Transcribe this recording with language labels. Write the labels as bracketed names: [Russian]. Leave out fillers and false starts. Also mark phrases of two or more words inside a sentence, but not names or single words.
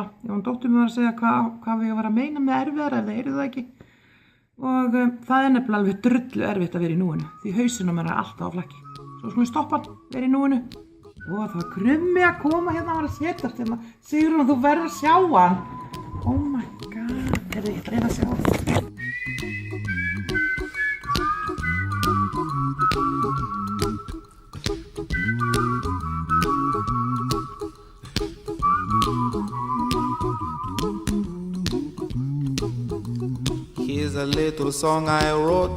[Icelandic] Já, hún dóttir mér var að segja hvað við var að meina með erfiðara, ef það heyrðu það ekki. Og það er nefnilega alveg drullu erfitt að vera í núinu, því hausinum er alltaf á flakki. Svo skulum stoppa hann, vera í núinu. Og það var krummi að koma hérna að vera að setjast hérna. Sigrún, þú verður að sjá hann. [English] Oh my god, [Icelandic] heyrðu, ég ætla að reyna að sjá hann. [English] Here's a little song I wrote.